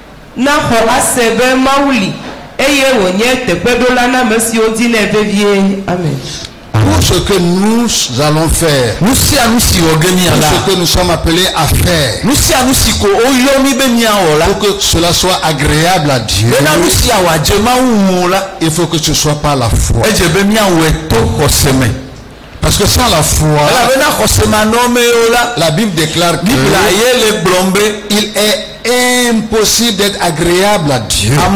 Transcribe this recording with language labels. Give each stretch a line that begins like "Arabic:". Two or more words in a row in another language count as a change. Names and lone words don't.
Ewe: na xɔ ase be mawuli eye wònye teƒeɖola na ame siwo dina vevie. Amen.
French: Tout ce que nous allons faire, tout ce que nous sommes appelés à faire, pour que cela soit agréable à Dieu, il faut que ce soit par la foi. Parce que sans la foi, la Bible déclare qu'il est impossible d'être agréable à Dieu.